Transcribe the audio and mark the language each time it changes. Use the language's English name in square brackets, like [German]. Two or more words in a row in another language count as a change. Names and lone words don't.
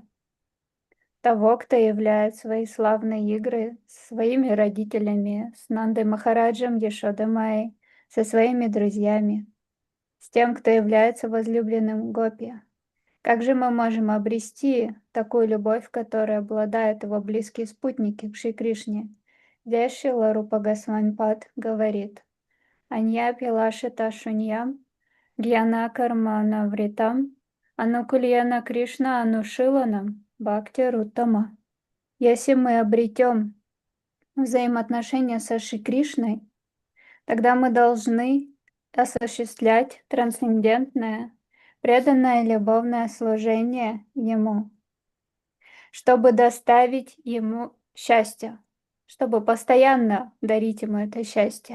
[Russian] Того, кто являет свои славные игры с своими родителями, с Нандой Махараджем, Яшодой Майей, со своими друзьями, с тем, кто является возлюбленным Гопи. Как же мы можем обрести такую любовь, которой обладают его близкие спутники к Шри Кришне? Здесь Шрила Рупа Госвами Пад говорит: [Sanskrit] «अन्याभिलाषिता शून्यं, ज्ञान कर्माद्य अनावृतम्, आनुकूल्येन कृष्ण अनुशीलनं, भक्तिर् उत्तमा». [Russian] Если мы обретем взаимоотношения со Шри Кришной, тогда мы должны осуществлять трансцендентное, преданное любовное служение Ему, чтобы доставить Ему счастье, чтобы постоянно дарить Ему это счастье.